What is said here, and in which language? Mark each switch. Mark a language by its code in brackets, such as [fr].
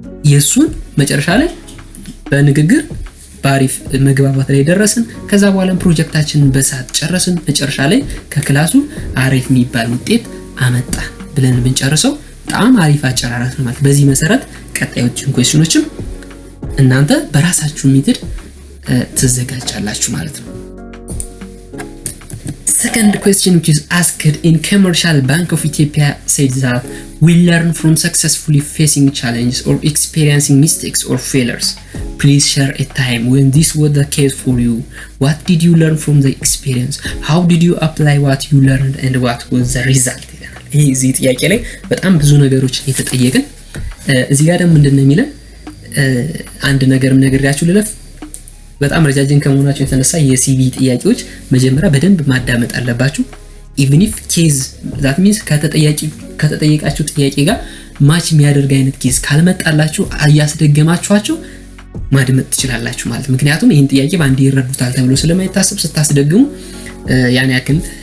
[am] የሱን መጨረሻ ላይ በንግግር ባሪፍ መግባባት ላይ ደረስን። ከዛ በኋላ ፕሮጀክታችንን በሰዓት ጨረስን። መጨረሻ ላይ ከክላሱ አሪፍ የሚባል ውጤት አመጣ ብለን ብንጨርሰው በጣም አሪፍ አጨራረስ ነው ማለት። በዚህ መሰረት ቀጣዮችን ኩዌስችኖችም እናንተ በራሳችሁ ሜትድ ትዘጋጃላችሁ ማለት ነው። [en] Second question which is asked in Commericial Bank of Ethiopia said that we learn from successfully facing challenges or experiencing mistakes or failures. Please share a time when this was the case for you. What did you learn from the experience? How did you apply what you learned and what was the result? [am] እዚህ ጥያቄ ላይ በጣም ብዙ ነገሮች እየተጠየቅን እዚህ ጋር ደግሞ ምንድነው የሚለው አንድ ነገርም ነግሬያችሁ ልለፍ። በጣም ረጃጅም ከመሆናቸው የተነሳ የሲቪ ጥያቄዎች መጀመሪያ በደንብ ማዳመጥ አለባችሁ። [en] even if case that means [am] ከተጠየቃችሁ ጥያቄ ጋር ማች የሚያደርግ አይነት ኬዝ ካልመጣላችሁ አያስደገማችኋቸው ማድመጥ ትችላላችሁ ማለት። ምክንያቱም ይሄን ጥያቄ ባንዴ ይረዱታል ተብሎ ስለማይታሰብ ስታስደግሙ ያን ያክል